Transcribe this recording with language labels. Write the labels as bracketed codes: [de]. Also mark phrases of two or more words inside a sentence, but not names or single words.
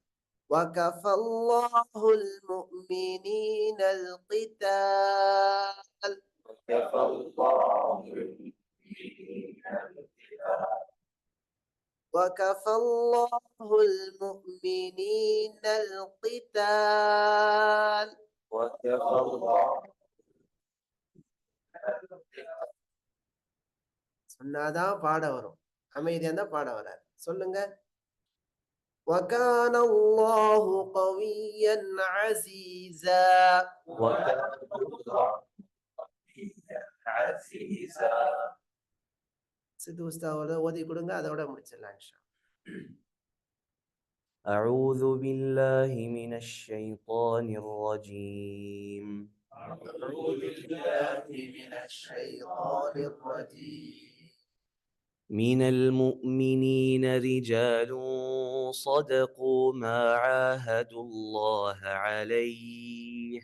[ar] وكفى الله المؤمنين القتال. وكفى الله المؤمنين القتال. وكفى الله المؤمنين القتال. وكفى الله. [ta] சொன்னாதான் பாட வரும், அமைதியா தான் பாட வராது. சொல்லுங்க. [ar] وكان الله قويا عزيزا. وكان الله قويا عزيزا. [ta] சித்து உஸ்தாவோட ஓதி கொடுங்க, அதோட முடிச்சிடலாம் [ar] إن شاء الله. أعوذ بالله من الشيطان الرجيم. أعوذ بالله من الشيطان الرجيم. من المؤمنين رجال صدقوا ما عاهدوا الله عليه.